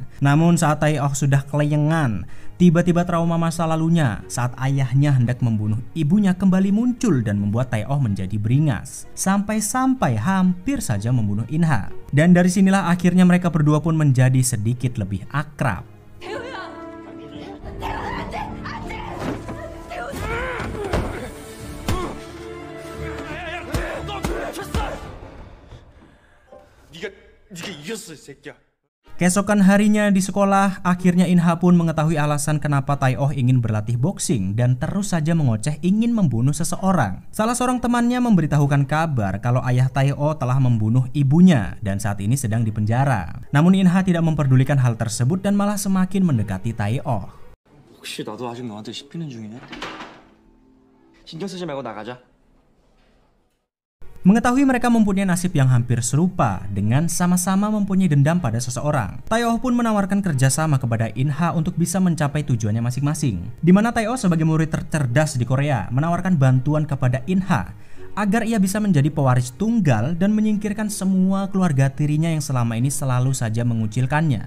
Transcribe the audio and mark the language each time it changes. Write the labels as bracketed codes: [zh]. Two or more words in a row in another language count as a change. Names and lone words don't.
[id] Namun saat Tae-oh sudah kelayangan, tiba-tiba trauma masa lalunya saat ayahnya hendak membunuh ibunya kembali muncul dan membuat Tae-oh menjadi beringas. Sampai-sampai hampir saja membunuh In-ha. Dan dari sinilah akhirnya mereka berdua pun menjadi sedikit lebih akrab. [ko] 네가 이겼어, 이 새끼야. [id] Keesokan harinya di sekolah, akhirnya In-ha pun mengetahui alasan kenapa Tae-oh ingin berlatih boxing dan terus saja mengoceh ingin membunuh seseorang. Salah seorang temannya memberitahukan kabar kalau ayah Tae-oh telah membunuh ibunya dan saat ini sedang dipenjara. Namun In-ha tidak memperdulikan hal tersebut dan malah semakin mendekati Tae-oh. [ko] 혹시 나도 아직 너한테 씹히는 중이냐? 신경 쓰지 말고 나가자. [id] Mengetahui mereka mempunyai nasib yang hampir serupa dengan sama-sama mempunyai dendam pada seseorang, Tae-oh pun menawarkan kerjasama kepada In-ha untuk bisa mencapai tujuannya masing-masing. Di mana Tae-oh sebagai murid tercerdas di Korea menawarkan bantuan kepada In-ha agar ia bisa menjadi pewaris tunggal dan menyingkirkan semua keluarga tirinya yang selama ini selalu saja mengucilkannya.